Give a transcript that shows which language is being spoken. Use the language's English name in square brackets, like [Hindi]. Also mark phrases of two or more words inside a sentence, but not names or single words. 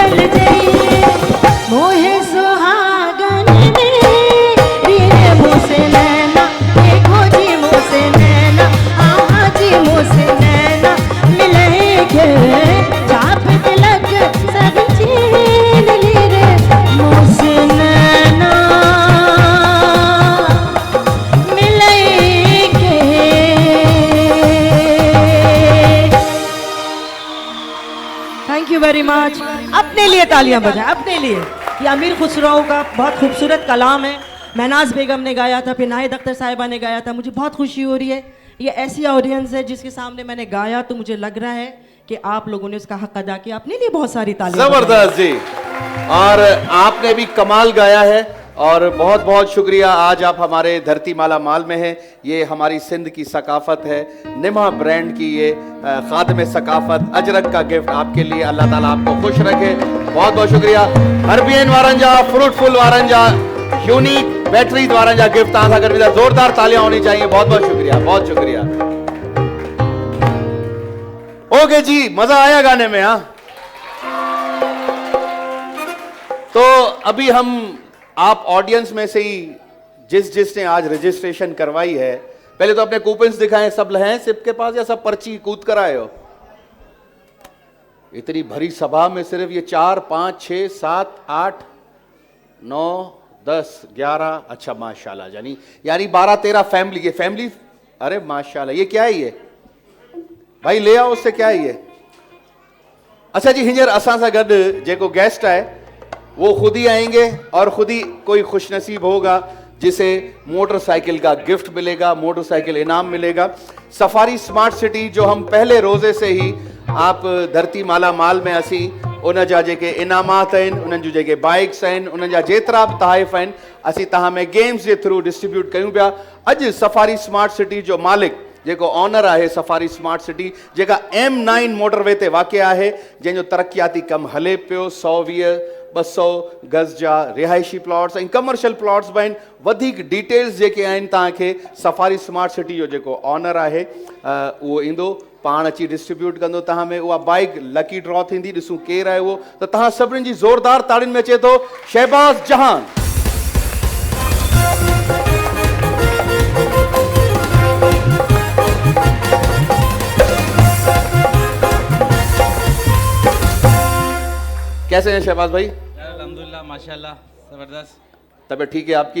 [Braj] बल बल जय मोहे सुहागन ने रे मुँह से नैना देखो जी मुँह से नैना आहा जी मुँह से नैना मिलेंगे चाप तिलक सब छीन ली रे मुँह से नैना मिलेंगे। [English] Thank you very much. [Urdu] اپنے لیے تالیاں بجائیں، اپنے لیے۔ یہ امیر خسرو کا بہت خوبصورت کلام ہے. مہناز بیگم نے گایا تھا، پھر ناہید اختر صاحبہ نے گایا تھا. مجھے بہت خوشی ہو رہی ہے. یہ ایسی آڈینس ہے جس کے سامنے میں نے گایا تو مجھے لگ رہا ہے کہ آپ لوگوں نے اس کا حق ادا کیا. اپنے لیے بہت ساری تالیاں بجائیں. زبردست جی. اور آپ نے بھی کمال گایا ہے اور بہت بہت شکریہ. آج آپ ہمارے دھرتی مالا مال میں ہیں۔ یہ ہماری سندھ کی ثقافت ہے. نیما برانڈ کی یہ خادم ثقافت اجرک کا گفٹ آپ کے لیے. اللہ تعالیٰ آپ کو خوش رکھے. بہت بہت شکریہ. [Sindhi] हरबियन वारंजा, फ्रूटफुल वारंजा, यूनिक बैटरी वारंजा गिफ्ट तव्हां सां गॾु [Urdu] زوردار تالیاں ہونی چاہیے. بہت بہت شکریہ، بہت شکریہ. اوکے جی، مزہ آیا گانے میں. ہاں، تو ابھی ہم آپ آڈینس میں سے ہی جس نے آج رجسٹریشن کروائی ہے، پہلے تو اپنے کوپنز دکھائیں. سب ہیں سب کے پاس یا سب پرچی کود کر آئے ہو؟ اتنی بھری سبھا میں صرف یہ 4، 5، 6، 7، 8، 9، 10، 11، اچھا ماشاءاللہ، یعنی 12، 13 فیملی. یہ فیملی، ارے ماشاءاللہ. یہ کیا ہے? یہ بھائی لے آؤ، اس سے کیا ہے یہ? اچھا جی, [Sindhi] हींअर असां सां गॾु जेको [Urdu] گیسٹ ہے وہ خود ہی آئیں گے اور خود ہی کوئی خوش نصیب ہوگا جسے موٹرسائیکل کا گفٹ ملے گا، موٹرسائیکل انعام ملے گا. [Sindhi] सफारी स्मार्ट सिटी जो [Urdu] ہم پہلے روزے سے ہی آپ دھرتی مالا مال میں [Sindhi] असी उन जा जेके इनामात आहिनि, उन्हनि जूं जेके बाइक्स आहिनि, उन्हनि जा जेतिरा बि तहाइफ़ आहिनि, असीं तव्हां में गेम्स जे थ्रू डिस्ट्रीब्यूट कयूं पिया। अॼु सफारी स्मार्ट सिटी जो मालिक जेको ऑनर आहे सफारी स्मार्ट सिटी, जेका M9 मोटरवे ते वाक़िअ आहे, जंहिंजो तरक़ियाती कमु हले पियो। 120, 200 गज़ जा रिहाइशी प्लॉट्स ऐं कमर्शियल प्लॉट्स बि आहिनि। वधीक डिटेल्स जेके आहिनि तव्हांखे सफारी स्मार्ट सिटी जो जेको ऑनर आहे उहो ईंदो, पाण अची डिस्ट्रीब्यूट कंदो तव्हां में। उहा बाइक लकी ड्रॉ थींदी, ॾिसूं केरु आहे उहो। त तव्हां सभिनीनि जी ज़ोरदार ताड़ियुनि में अचे थो शहबाज़ जहान। [Urdu] کیسے ہیں شہباز بھائی? [Arabic] الحمد لله، ما شاء الله, ज़बरदस्त। [Urdu] طبیعت ٹھیک ہے آپ کی?